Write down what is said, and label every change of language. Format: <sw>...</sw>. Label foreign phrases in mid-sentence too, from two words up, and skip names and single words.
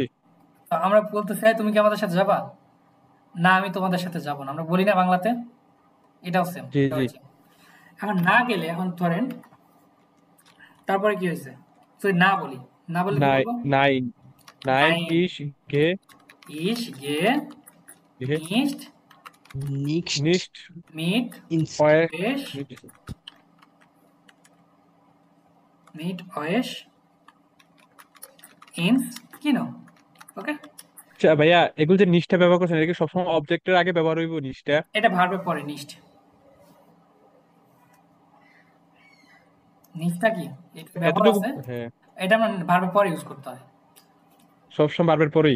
<bn>তো আমরা বলতে চাই তুমি কি আমাদের সাথে যাবা? না আমি তোমাদের সাথে যাব না, আমরা বলি না বাংলাতে, এটাও সেম। জি জি এখন না গেলে, এখন ধরেন তারপরে কি হয়েছে, তো না বলি, না বলে কি নাই বলবো?</bn> <de>Nein nein Nein. Ich geh Ich gehe গে nicht Nicht নিস্ট mit ins euch, ins Kino.</de> <bn>ওকে, আচ্ছা ভাইয়া এগুলো যে নিষ্ঠা ব্যবহার করছেন এটা কি সবসময় অবজেক্টের আগে ব্যবহার হইব নিষ্ঠা? এটা ভার্বের পরে নিস্ট। নিস্টটা কি, এটা ব্যবহার এতটুকু আছে, হ্যাঁ এটা আমরা ভার্বের পরে ইউজ করতে হয়। সবসময় বারবার পরেই?</bn>